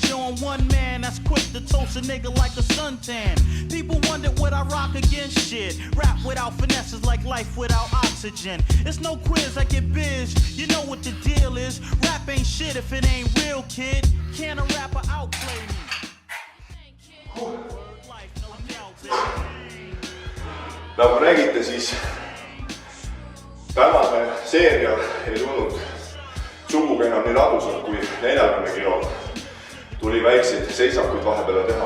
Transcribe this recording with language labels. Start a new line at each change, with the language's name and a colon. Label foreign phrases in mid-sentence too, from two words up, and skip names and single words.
English: Yo, I'm one man that's quick to toast a nigga like a suntan. People wonder what I rock against shit. Rap without finesse is like life without oxygen. It's no quiz, I get biz. You know what the deal is. Rap ain't shit if it ain't real, kid. Can a rapper outplay me?
Estonian: Nagu nägite, siis tänane seeria ei tulnud sugugi enam nii ladusalt kui 40 kilo. Tuli väikseid seisakuid vahepeale teha.